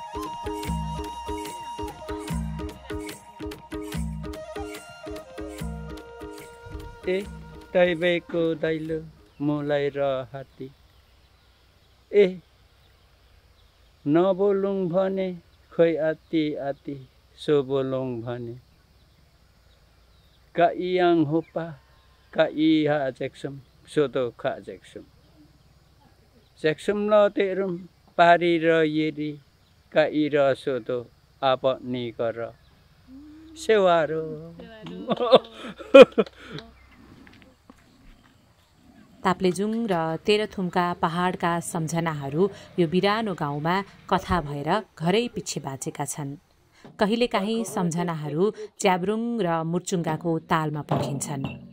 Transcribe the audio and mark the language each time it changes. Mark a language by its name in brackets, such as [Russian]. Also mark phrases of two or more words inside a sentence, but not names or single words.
[Nepali] ए तैबेको दैलो मलाई र हात्ती ए नबोलौँ भने खोइ आत्ती आत्ती सो बोलौँ भने [Limbu] का इयाङ होपा का इहा जेक्सम soto kha jaksum jaksum lo terum pari ra yeri ka ira soto apa ni kara sewaro [Nepali] ताप्लेजुङ र तेह्रथुमका पहाडका सम्झनाहरू यो बिरानो गाउँमा कथा भएर घरै पछि बाँचेका छन्। कहिलेकाहीँ सम्झनाहरू च्याब्रुङ र मुर्चुङ्गाको तालमा पोखिन्छन्।